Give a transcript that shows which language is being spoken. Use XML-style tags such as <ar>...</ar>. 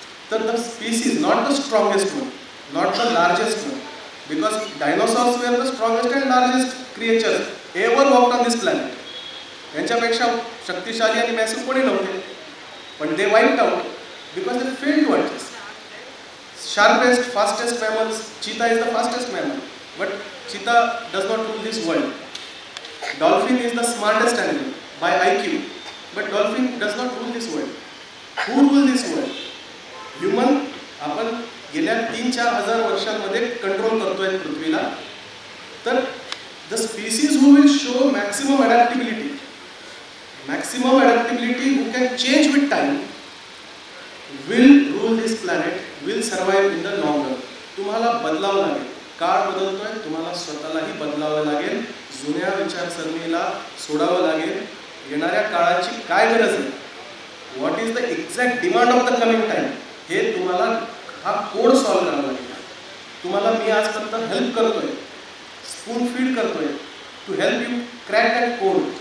<en>तर the species, not the strongest one, not the largest one, because dinosaurs were the strongest and largest creatures ever walked on this planet.</en> <mr>यांच्यापेक्षा शक्तिशाली आणि massive कोणी नव्हते, पण</mr> <en>They wiped out because they failed to adjust. Sharpest, fastest mammals, cheetah is the fastest mammal, but cheetah does not rule this world. Dolphin is the smartest animal by IQ, but dolphin does not rule this world. Who rule this world? Human.</en> <mr>आपण गेल्या 3-4 हजार वर्षांमध्ये control करतोय पृथ्वीला.</mr> <en>तर the species who will show maximum adaptability, who can change with time, will rule this planet, will survive in the long run.</en> <mr>तुम्हाला बदलावं लागेल. काळ बदलतोय, तुम्हाला स्वतःलाही बदलावं लागेल. जुन्या विचारसरणीला सोडावं लागेल. येणाऱ्या काळाची काय गरज आहे,</mr> <en>what is the exact demand of the coming time,</en> <mr>हे तुम्हाला हा कोड सॉल्व करावा लागेल. तुम्हाला मी आजपर्यंत हेल्प करतोय, स्पून फीड करतोय</mr> <en>To help you crack that code.</en>